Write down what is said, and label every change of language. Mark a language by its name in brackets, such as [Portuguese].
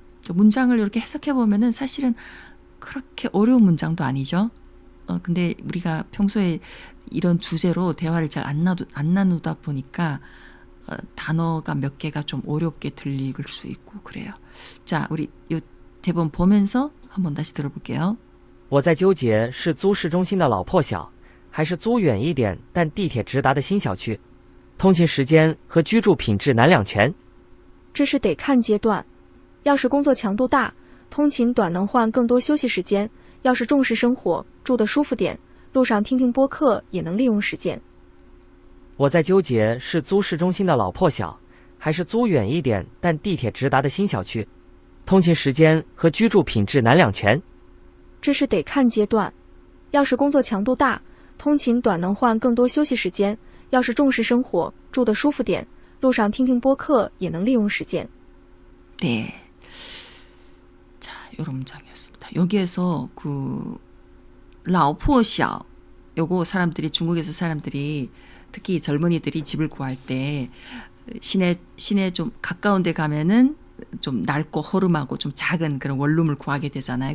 [Korean] 문장을 이렇게 해석해 보면은 사실은 그렇게 어려운 문장도 아니죠. 근데 우리가 평소에 이런 주제로 대화를 잘 안 나누다 보니까 단어가 몇 개가 좀 어렵게 들릴 수 있고 그래요. 자, 우리 요 대본 보면서 한번 다시 들어볼게요. [Chinese] 我在纠结是租市中心的老破小，还是租远一点但地铁直达的新小区。通勤时间和居住品质难两全。这是得看阶段。要是工作强度大，通勤短能换更多休息时间；要是重视生活，住得舒服点，路上听听播客也能利用时间。我在纠结是租市中心的老破小，还是租远一点但地铁直达的新小区。通勤时间和居住品质难两全。这是得看阶段。要是工作强度大，通勤短能换更多休息时间；要是重视生活，住得舒服点，路上听听播客也能利用时间。 [Korean] 네. 자, 요런 문장이었습니다. 여기에서 그 라오포샤 요거 사람들이 중국에서 사람들이 특히 젊은이들이 집을 구할 때 시내 좀 가까운 데 가면은 좀 낡고 허름하고 좀 작은 그런 원룸을 구하게 되잖아요.